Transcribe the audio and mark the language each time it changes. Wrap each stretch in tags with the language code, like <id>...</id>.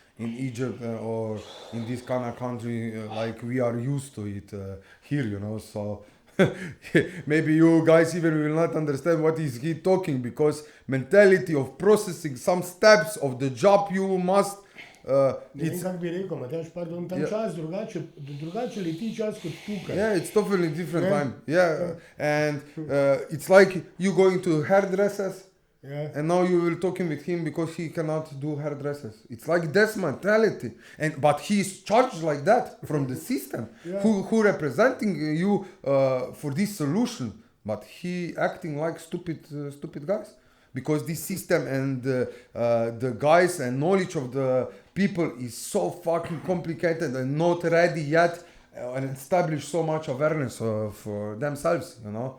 <en>in Egypt or in this kind of country like we are used to it here, you know. So maybe you guys even will not understand what is he talking, because mentality of processing some steps of the job you must.</en> <sl>Ne vem, kako bi rekel, Matjaž, pardon, tam čas drugače leti čas kot tukaj.</sl> <en>Yeah, it's totally different time. Yeah, and it's like you going to hairdressers. Yeah. And now you will talking with him because he cannot do hairdressers. It's like this mentality, but he is charged like that from the system, Yeah. who representing you for this solution, but he acting like stupid guys, because this system and the guys and knowledge of the people is so fucking complicated and not ready yet and establish so much awareness for themselves, you know.</en>